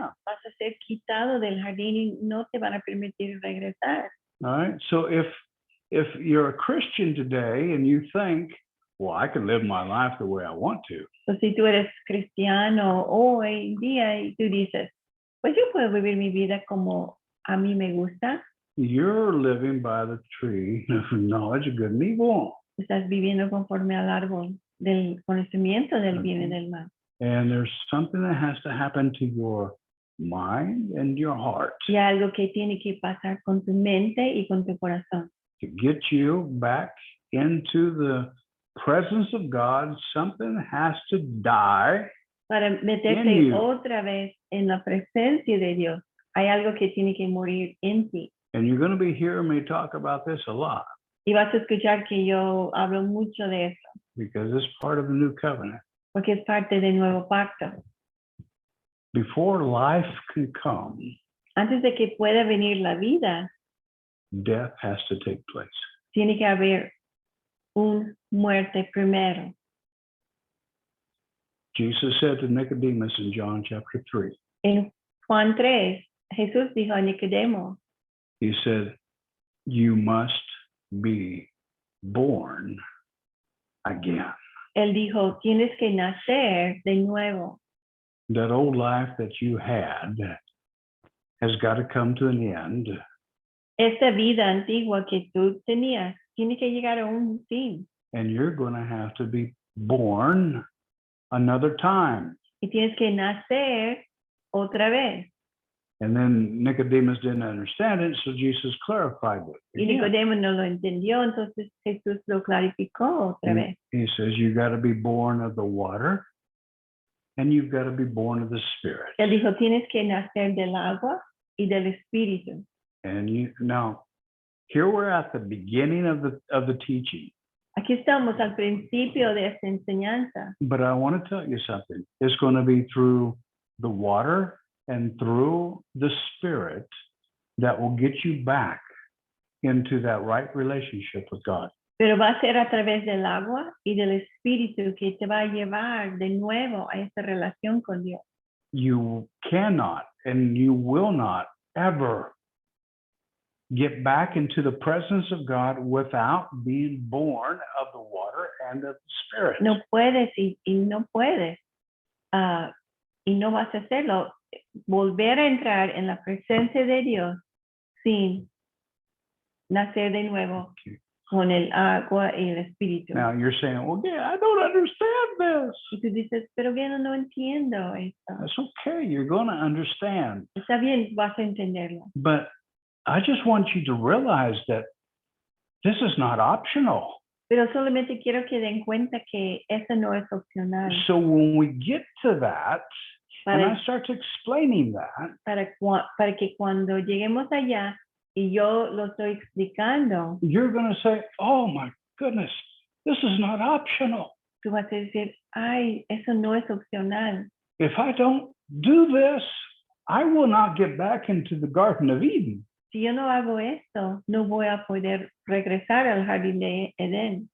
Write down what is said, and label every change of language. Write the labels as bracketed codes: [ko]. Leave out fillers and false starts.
[es] Vas a ser quitado del jardín y no te van a permitir regresar. [en] All right. So if you're a Christian today and you think, well, I can live my life the way I want to. [es] So, si tú eres cristiano hoy en día y tú dices, pues yo puedo vivir mi vida como a mí me gusta. [en] You're living by the tree of knowledge of good and evil. [es] Estás viviendo conforme al árbol del conocimiento del bien y del mal. [en] And there's something that has to happen to your mind and your heart. [es] Y algo que tiene que pasar con tu mente y con tu corazón. [en] To get you back into the presence of God, something has to die. [es] Para meterte otra vez en la presencia de Dios, hay algo que tiene que morir en ti. [en] And you're going to be hearing me talk about this a lot. [es] Y vas a escuchar que yo hablo mucho de eso. [en] Because it's part of the new covenant. [es] Porque es parte del Nuevo Pacto. [en] Before life can come, [es] Antes de que pueda venir la vida, [en] death has to take place. [es] tiene que haber una muerte primero. [en] Jesus said to Nicodemus in John chapter 3, [es] En Juan 3, Jesús dijo a Nicodemo, [en] he said, you must be born again. [es] él dijo, tienes que nacer de nuevo. [en] That old life that you had has got to come to an end. [es] Esta vida antigua que tú tenías tiene que llegar a un fin. [en] And you're going to have to be born another time. [es] Y tienes que nacer otra vez. [en] And then Nicodemus didn't understand it, so Jesus clarified it. [es] Y Nicodemo no lo entendió, entonces Jesús lo clarificó otra vez. [en] He says, you got to be born of the water and you've got to be born of the Spirit. [es] Él dijo, tienes que nacer del agua y del espíritu. [en] And now, here we're at the beginning of the teaching. [es] Aquí estamos al principio de esta enseñanza. [en] But I want to tell you something. It's going to be through the water and through the Spirit that will get you back into that right relationship with God. [es] Pero va a ser a través del agua y del espíritu que te va a llevar de nuevo a esa relación con Dios. [en] You cannot and you will not ever get back into the presence of God without being born of the water and of the Spirit. [es] No puedes y no puedes. Y no vas a hacerlo. Volver a entrar en la presencia de Dios sin nacer de nuevo con el agua y el espíritu. [en] Now you're saying, well, yeah, I don't understand this. [es] Y tú dices, pero bien, no entiendo esto. [en] That's okay. You're going to understand. [es] Está bien, vas a entenderlo. [en] But I just want you to realize that this is not optional. [es] Pero solamente quiero que den cuenta que eso no es opcional. [en] So when we get to that, and [es] Para, [en] I start explaining that, [es] para que cuando lleguemos allá y yo lo estoy explicando, [en] you're going to say, oh my goodness, this is not optional. [es] tú vas a decir, ay, eso no es opcional. [en] If I don't do this, I will not get back into the Garden of Eden. [es] Si yo no hago esto, no voy a poder regresar al jardín de Edén.